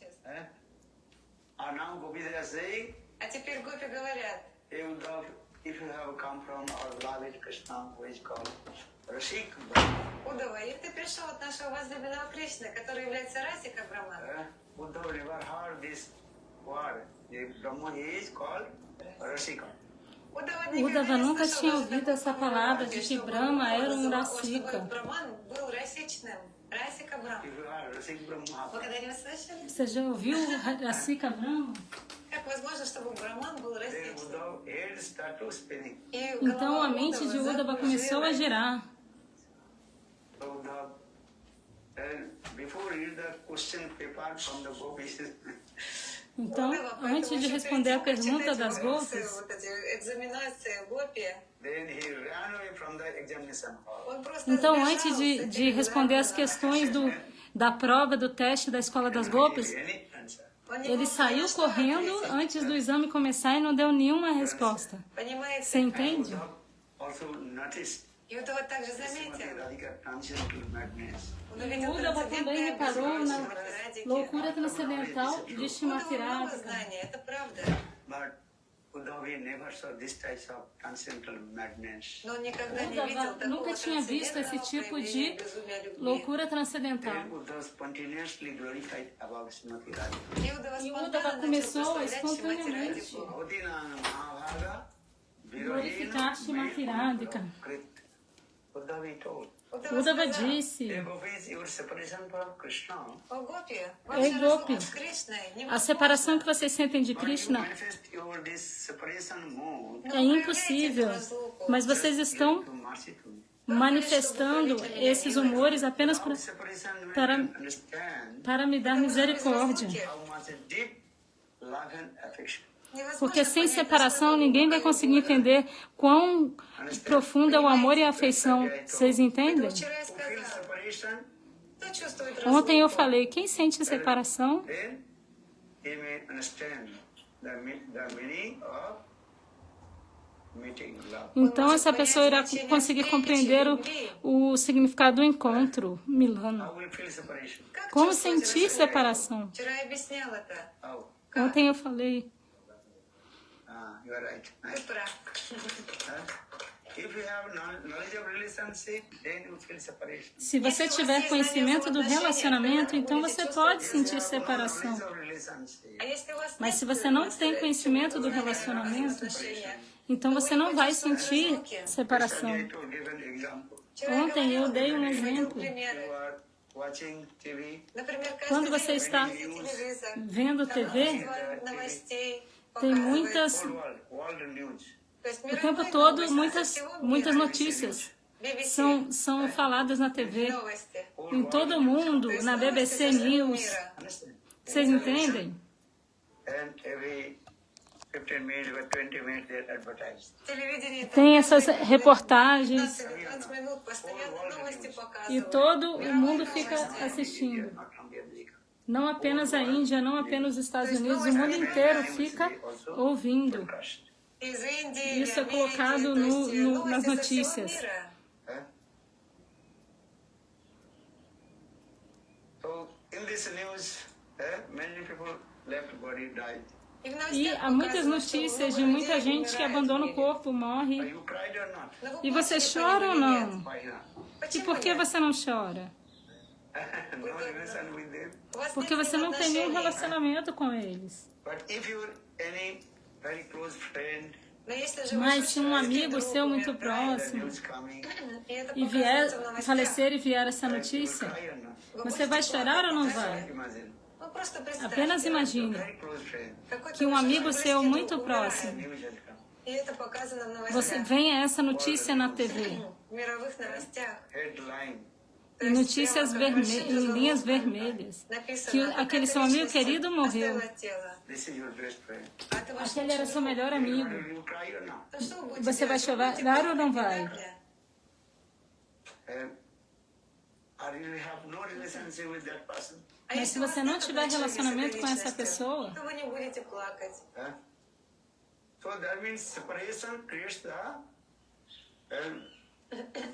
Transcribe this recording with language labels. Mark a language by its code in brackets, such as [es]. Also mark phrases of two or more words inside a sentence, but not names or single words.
[en] And now gopis are saying, [ru] А теперь гопи говорят, [en] hey Uddhav, if you have come from our beloved Krishna, who is called Rashik Brahma, [ru] Удава, если ты пришел от нашего возлюбленного Кришны, который является Расика Брахмана, [en] Uddhav never heard this word. The Brahma is called Rasika. [pt] Uddhava nunca tinha ouvido essa palavra de que Brahma era um Rasika. [ru] Brahman был расичным, Расика Брахма. [en] If you are Rasik Brahma, [ru] Вы когда-нибудь слышали? [pt] Você já ouviu Rasika Brahma? [ru] Как возможно, чтобы Браман был [en] then [ru] расичным? [en] Uddhav head started spinning. [ru] И [pt] Então [ru] голова [pt] a mente de Uddhava começou a girar. [en] So Uddhav, and before read the question paper from the gopis, [pt] Então, antes de responder a pergunta das gopis, [ru] вот эти экзаменации гопи, [en] then he ran away from the examination hall. [ru] он просто [pt] então [ru] сбежал [pt] antes [ru] с [pt] de [ru] этих [pt] responder as [ru] экзаменов. [pt] questões da prova do teste da escola das gopis, [en] Any answer. [ru] Он не [pt] ele [ru] мог [pt] saiu [ru] ни на что [pt] correndo [ru] ответить. [pt] antes do exame começar e não deu nenhuma resposta. [ru] Понимаете? [pt] Você entende? [en] Uddhav also noticed [ru] И Удава также [en] Srimati [ru] заметил. [en] Radhika transcendental madness. [ru] Он увидел [pt] Uddhava também reparou na [ru] Радики. [pt] loucura transcendental de [ru] Удава [pt] Shrimati [ru] много [pt] Radhika. [ru] знаний, это правда. [en] But Uddhav never saw this type of transcendental madness. [ru] Но он никогда не [pt] Uddhava [ru] видел такого [pt] nunca tinha visto esse [ru] трансцендентного [pt] tipo de [ru] проявления безумия любви. [pt] loucura transcendental. [en] Then Uddhav spontaneously glorified above Srimati Radhika. [ru] И Удава [pt] E Uddhava [ru] спонтанно начал [pt] começou [ru] прославлять Шримати [pt] espontaneamente [ru] Радику. [sa] Bhavadina Mahabhaga [pt] glorificar Shrimati Radhika. [en] Uddhav told, [pt] Uddhava disse: [en] "Hey gopis, your separation from Krishna, [ru] О, Гопи, Эй, ваша Гопи, разлука с Кришной [pt] a [ru] невозможна. [pt] separação que vocês sentem de [en] but you [pt] Krishna [en] manifest your this separation mood [pt] é impossível, mas vocês estão [en] to mercy to me. [pt] manifestando esses humores apenas [en] Without separation, you [pt] para- [en] can understand [pt] para me dar misericórdia. [en] how much deep love and affection. [pt] Porque sem separação ninguém vai conseguir entender quão profundo é o amor e a afeição. Vocês entendem? [ru] Вчера я [en] Who feels [ru] сказала, [en] separation, [ru] кто чувствует [pt] Ontem eu [ru] разлуку? [pt] falei, quem sente separação, [en] then he may understand the meaning of meeting love. [pt] então essa pessoa irá conseguir compreender o significado do encontro, Milana. [en] How will feel separation? [ru] Как [pt] Como [ru] чувствуете [pt] sentir [ru] разлуку? [pt] separação? [ru] Вчера я объясняла это. [en] How? [pt] Ontem eu falei, [en] You are right. [ru] Ты прав. [en] If you have knowledge of relationship, then you feel separation. [pt] se você tiver conhecimento do relacionamento, então você pode sentir separação. [en] Knowledge of relationship. [ru] А если у вас [pt] Mas [ru] нет [pt] se você não tem [ru] знания [pt] conhecimento do [ru] разных [pt] relacionamento, [ru] отношений, [pt] então você não vai sentir [en] Yesterday [pt] separação. [en] I told you an example. [ru] вчера я [pt] Ontem eu [ru] говорила, [pt] dei um [ru] приводила [pt] exemplo. [en] You [ru] примеры. [en] are watching TV, [ru] Например, [pt] Quando [ru] каждый [pt] você [ru] день [pt] está [ru] смотрите телевизор, [pt] vendo [ru] там [pt] TV, [ru] множество новостей [pt] tem [ru] показывает. [pt] muitas, [en] world news. [ru] То есть [pt] o [ru] мировые [pt] tempo todo, [ru] новости [pt] muitas, [ru] со всего [pt] muitas [ru] мира. [pt] notícias [ru] BBC, [pt] são faladas na TV, [ru] новости. [pt] em todo mundo, [ru] То есть [pt] na [ru] новости [pt] BBC [ru] со всего [pt] News. [ru] мира. [en] Understand? [pt] Vocês entendem? [en] And every 15 minutes or 20 minutes they advertise. [ru] Телевидение [pt] Tem essas reportagens [ru] 15 минут постоянно новости [pt] e [ru] показывают. [pt] todo o mundo fica [en] India, [pt] assistindo. [en] not only America. [pt] Não apenas a Índia, não apenas os Estados Unidos, o mundo inteiro fica ouvindo. [en] Broadcast. [ru] Из Индии, [pt] Isso é [ru] Америки, [pt] colocado [ru] то есть [pt] nas [ru] новости со всего [pt] notícias. [ru] мира. Huh? [en] So in this news, many people left body died. [ru] И в [pt] E [ru] новостях [pt] há muitas [ru] показывают, что [pt] notícias de [ru] много [pt] muita [ru] людей [pt] gente que [ru] умирает в [pt] abandona o [ru] мире. [pt] corpo, [en] Are [pt] morre. [en] you cried or not? [ru] Но вы [pt] E você [ru] плачете по [pt] chora ou [ru] ним или [pt] não? [ru] нет? [en] Why not? [pt] E [ru] Почему [pt] por que [ru] нет? [pt] você não chora? [en] No relation with them. [ru] У вас [pt] Porque [ru] нет [pt] você não tem nenhum [ru] отношений. [pt] relacionamento com eles. [en] But if you're any very close friend, [ru] Но если же [pt] Mas [ru] ваш [pt] se um [ru] близкий [pt] amigo [ru] друг [pt] seu muito [ru] умирает, [en] the [pt] próximo [en] news coming, [ru] и это [pt] e [ru] показывается в [pt] vier [ru] новостях, [pt] falecer e vier essa [en] you will [pt] notícia, [en] cry or not? [ru] вы [pt] você vai [ru] будете [pt] chorar ou não [ru] плакать? [pt] vai? [en] Imagine, [ru] Ну просто представьте, [pt] Apenas imagine [en] very close friend, [ru] какой-то [pt] que um [ru] ваш [pt] amigo [ru] близкий [pt] seu [ru] друг [pt] muito [ru] умирает, [pt] próximo, [en] news had come. [ru] И это показано в [pt] você [ru] новостях, [pt] vem essa notícia na TV, [ru] в мировых новостях. [en] Headline, [ru] То [pt] e [ru] есть [pt] notícias [ru] прямо как большим [pt] em linhas [ru] заголовком [pt] vermelhas, [ru] написано, [pt] que [ru] «А [pt] aquele [ru] какая-то [pt] seu amigo [ru] личность [pt] querido morreu. [ru] оставила тело». [en] this is your best friend. [ru] А это ваш [pt] Aquele era [ru] лучший [pt] seu [ru] друг. [pt] melhor amigo. [en] Will you cry or not? [ru] То что вы будете [pt] Você vai [ru] делать? Вы [pt] chorar [ru] будете [pt] ou não [ru] плакать, [pt] vai? [ru] не так ли? [en] And or you have no relationship with that person, [ru] А [pt] Mas se [ru] если у вас [pt] você não [ru] нет [pt] tiver [ru] отношений с этой [pt] relacionamento com essa [ru] личностью, [pt] pessoa, [ru] то вы не будете плакать. huh? [en] So that means separation creates the meeting.